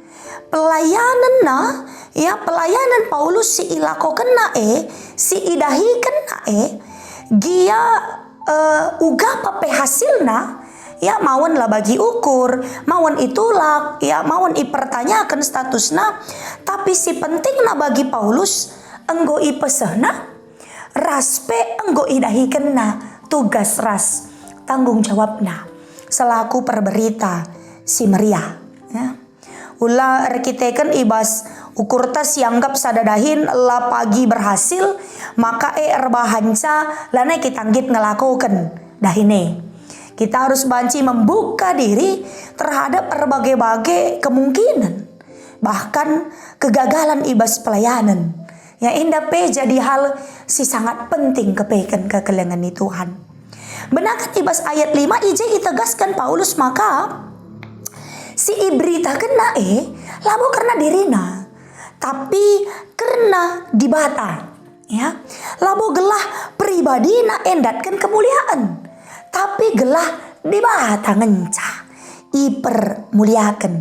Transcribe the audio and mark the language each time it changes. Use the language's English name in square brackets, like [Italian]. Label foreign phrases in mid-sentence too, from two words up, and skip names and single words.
[Batak Karo] Pelayanan Paulus si ilako kena si idahi kena gia uga pape hasilna ya mawon lah bagi ukur, mawon itulak, ya mawon ipertanyakan statusna, tapi si pentingna bagi Paulus enggo ipesehna raspe enggo idahi kena tugas ras [Indonesian] tanggung jawabna [Batak Karo] selaku perberita si Maria ya. Ulah rekiteken ibas ukur tas sianggap sadadahin la pagi berhasil maka erbahanca lana kita anggit ngelakukan dahine. [Indonesian] Kita harus banci membuka diri terhadap berbagai-bagai kemungkinan bahkan kegagalan ibas pelayanan yang indah pe jadi hal si sangat penting [Batak Karo] kepekan kekelengan Tuhan. Benakan ibas ayat 5 ije itegaskan Paulus maka si ibrita kena labu karena dirina tapi karena dibata ya labu gelah pribadi na endatkan kemuliaan tapi gelah dibata ngenca ipermuliakan.